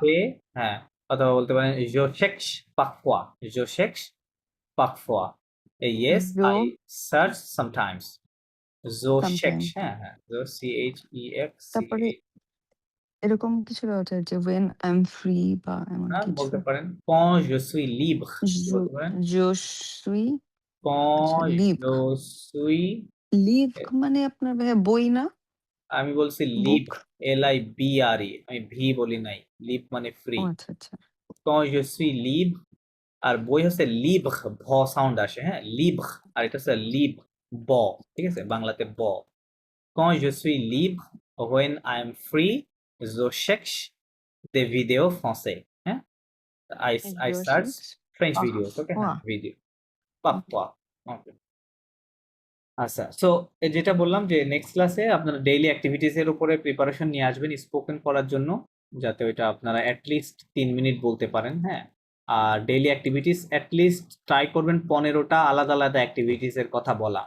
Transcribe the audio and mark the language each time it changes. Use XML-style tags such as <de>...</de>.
<fr>fais হ্যাঁ</fr> <bn>অথবা বলতে পারেন</bn> <fr>je cherche parfois je cherche parfois et yes Je-</fr> <en>I search sometimes je Sometimes.</en> <fr>cherche হ্যাঁ হ্যাঁ je CHEX</fr> <bn>তারপরে এরকম কিছু আছে যে</bn> <en>when I'm free</en> <bn>বা এমন হ্যাঁ কিছু বলতে পারেন</bn> <fr>quand je suis libre</fr> <bn>কি বলতে পারেন</bn> <fr>je suis quand libre je suis</fr> <bn>leave মানে আপনার ভাইয়া বই না আমি বলছি লিভ LIBRE আমি ভি বলি নাই লিভ মানে ফ্রি ও আচ্ছা আচ্ছা</bn> <fr>quand je suis libre</fr> <bn>আর বই হচ্ছে লিব্র ভ সাউন্ড আসে হ্যাঁ লিব্র আর এটা হচ্ছে লিব ব ঠিক আছে বাংলাতে ব</bn> <fr>Quand je suis libre,</fr> <en>when I am free,</en> <fr>je cherche des vidéos français. হ্যাঁ?</fr> <en>I search French videos. Okay, হ্যাঁ, video.</en> <fr>Parfois. Okay.</fr> <bn>আচ্ছা, সো যেটা বললাম যে নেক্সট ক্লাসে আপনারা ডেইলি অ্যাক্টিভিটিস এর উপরে প্রিপারেশন নিয়ে আসবেন স্পোকেন করার জন্য, যাতে ওইটা আপনারা অ্যাটলিস্ট 3 মিনিট বলতে পারেন। হ্যাঁ, আর ডেইলি অ্যাক্টিভিটিস অ্যাটলিস্ট ট্রাই করবেন 15টা আলাদা আলাদা অ্যাক্টিভিটিস এর কথা বলা।</bn>